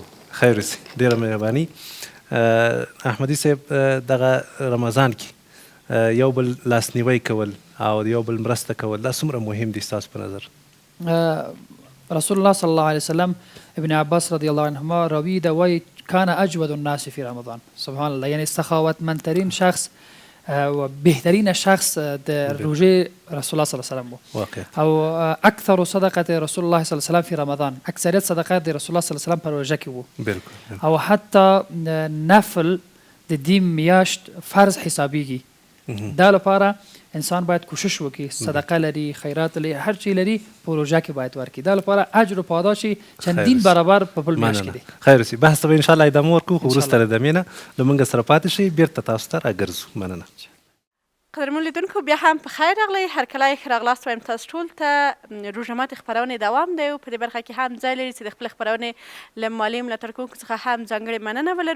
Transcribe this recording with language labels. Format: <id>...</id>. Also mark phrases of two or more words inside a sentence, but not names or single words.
<ps>خیر اوسي. ډېره مهرباني. احمدي صاحب دغه رمضان کې یو بل لاسنیوی کول او یو بل مرسته کول دا څومره مهم دي ستاسو په نظر؟</ps> <ar>رسول الله صلی الله علیه وسلم ابن عباس رضی الله عنهما</ar> <ps>راوی ده وایي</ps> <ar>کان اجود الناس فی رمضان. سبحان الله.</ar> <fa>یعنی سخاوتمندترین شخص و بهترین شخص در روزه</fa> <ar>رسول الله صلی الله علیه وسلم</ar> <fa>واقعا.</fa> <ar>او اکثر صدقه رسول الله صلی الله علیه وسلم فی رمضان.</ar> <ps>اکثریت صدقات</ps> <ar>رسول الله صلی الله علیه وسلم</ar> <ps>په روزه کې وو. بالکل. او حتی نفل د دې میاشت فرض حسابیږي. دا لپاره انسان باید کوشش وکړي صدقه لري خیرات لري هر چی لري په روژه کې باید ورکړي. دا لپاره اجر او پاداش چندین برابر په بل میاشت کې دی. خیر اوسي. بحث ته به انشاءالله ادامه ورکوو خو وروسته له دمې نه له موږ سره پاتې شئ. بېرته تاسو ته راګرځو. مننه. قدرمن لیدونکو بیا هم په خیر راغلی. هرکلی ښه راغلاست وایم تاسو ټول ته. روژه ماتې خپرونې دوام دی او په دې برخه کې هم ځای لري چې د خپلې خپرونې له مالي ملاتړ کوونکو څخه هم ځانګړې مننه ولرو.</ps>